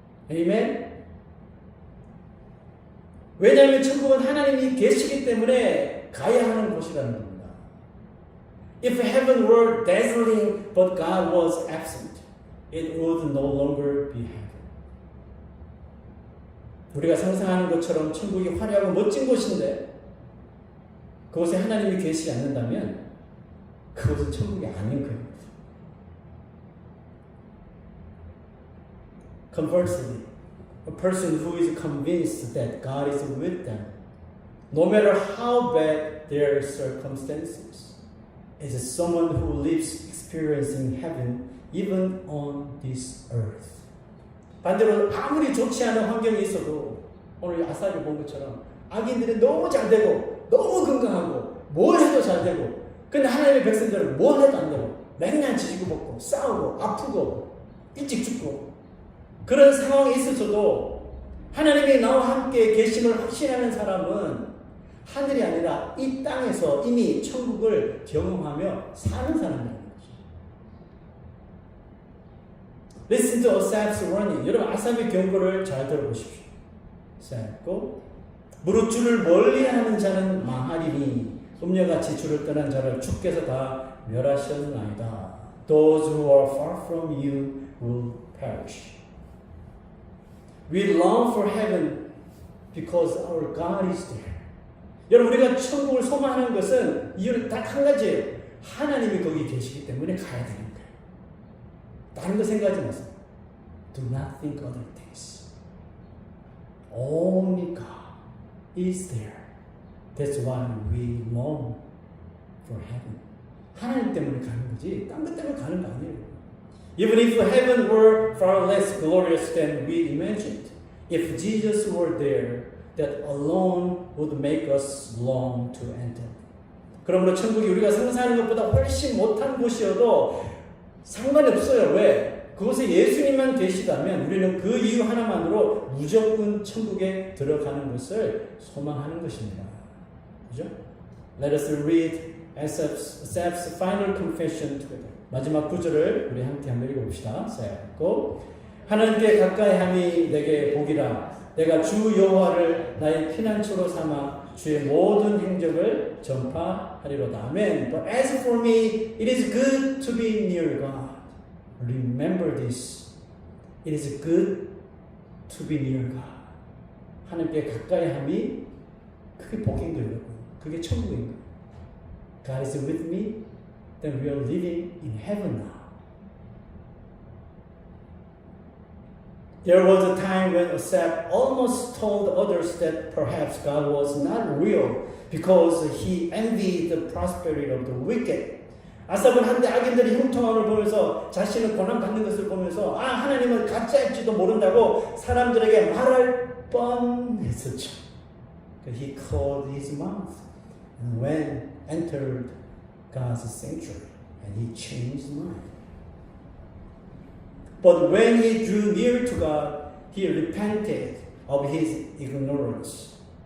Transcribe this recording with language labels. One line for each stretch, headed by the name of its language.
English: Amen?
Korean: 왜냐하면 천국은 하나님이 계시기 때문에 가야 하는 곳이라는 겁니다.
English: If heaven were dazzling but God was absent, it would no longer be heaven.
Korean: 우리가 상상하는 것처럼 천국이 화려하고 멋진 곳인데 그곳에 하나님이 계시지 않는다면 그곳은 천국이 아닌 거예요.
English: Conversely, a person who is convinced that God is with them, no matter how bad their circumstances, is someone who lives experiencing heaven even on this earth.
Korean: 반대로 아무리 좋지 않은 환경이 있어도 오늘 아사를 본 것처럼 악인들이 너무 잘 되고 너무 건강하고 뭘 해도 잘 되고 근데 하나님의 백성들은 뭘 해도 안 되고 맨날 지지고 볶고 싸우고 아프고 일찍 죽고 그런 상황이 있어서도 하나님이 나와 함께 계심을 확신하는 사람은 하늘이 아니라 이 땅에서 이미 천국을 경험하며 사는 사람이라는 거죠.
English: Listen to Asaph's warning.
Korean: 여러분 아삽의 경고를 잘 들어보십시오. 쌓였고 무릇 주를 멀리하는 자는 망하리니 음녀같이 주를 떠난 자를 주께서 다 멸하셨나이다.
English: Those who are far from you will perish. We long for heaven because our God is there.
Korean: 여러분 우리가 천국을 소망하는 것은 이유는 딱 한 가지예요. 하나님이 거기 계시기 때문에 가야 되는 거예요. 다른 거 생각하지 마세요.
English: Do not think other things. Only God is there. That's why we long for heaven.
Korean: 하나님 때문에 가는 거지 딴 것 때문에 가는 거 아니에요.
English: Even if heaven were far less glorious than we imagined, if Jesus were there, that alone would make us long to enter.
Korean: 그러므로 천국이 우리가 상상하는 것보다 훨씬 못한 곳이어도 상관이 없어요. 왜? 그곳에 예수님만 계시다면 우리는 그 이유 하나만으로 무조건 천국에 들어가는 것을 소망하는 것입니다. 그죠?
English: Let us read Asaph's final confession together.
Korean: 마지막 구절을 우리 함께 한번 읽어봅시다. 쌓였고 하나님께 가까이함이 내게 복이라. 내가 주 여호와를 나의 피난처로 삼아 주의 모든 행적을 전파하리로다. 아멘.
English: But as for me, it is good to be near God. Remember this. It is good to be near God.
Korean: 하나님께 가까이함이 그게 복인 거예요. 그게 천국인 거예요.
English: God is with me. Then we are living in heaven now. There was a time when Asaph almost told others that perhaps God was not real because he envied the prosperity of the wicked.
Korean: 아삽은 한때 악인들이 형통함을 보면서 자신은 고난받는 것을 보면서 하나님은 가짜일지도 모른다고 사람들에게 말할 뻔했었죠.
English: He closed his mouth and when entered God's sanctuary and he changed his mind. But when he drew near to God, he repented of his ignorance.